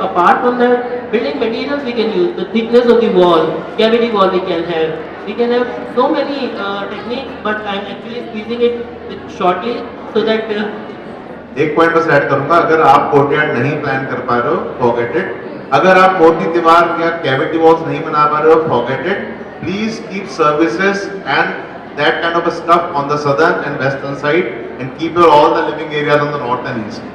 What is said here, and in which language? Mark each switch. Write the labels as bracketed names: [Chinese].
[English] Apart from that, building materials we can use, the thickness of the wall, cavity wall we can have. We can have so many techniques, but I'm actually squeezing it shortly so that [Hindi] एक point बस add करूंगा, अगर आप courtyard नहीं plan कर पा रहे हो, [English] Forget it. [Hindi] अगर आप मोटी दीवार या कैविटी वॉल्स नहीं बना पा रहे हो, [English] Forget it. Please keep services and that kind of a stuff on the southern and western side and keep all the living areas on the north and east.